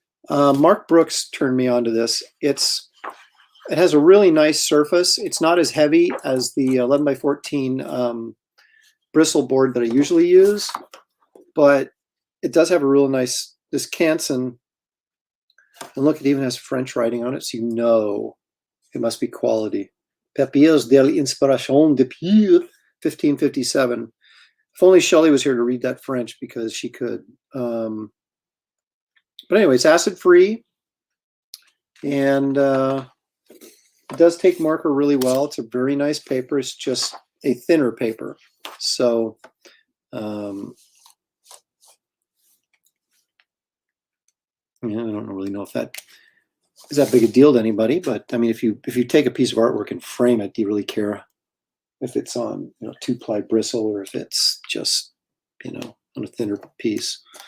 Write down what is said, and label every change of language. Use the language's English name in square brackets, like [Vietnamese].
[English] Mark Brooks turned me on to this. It has a really nice surface. It's not as heavy as the 11 by 14 bristle board that I usually use, but it does have a real nice, this Canson, and look, it even has French writing on it, so you know it must be quality. [French] Papiers de l'Inspiration depuis 1557. [English] If only Shelley was here to read that French, because she could. But anyway, it's acid-free, and it does take marker really well. It's a very nice paper. It's just a thinner paper. So yeah, I don't really know if that is that big a deal to anybody, but I mean, if you take a piece of artwork and frame it, do you really care if it's on 2-ply bristle or if it's just on a thinner piece?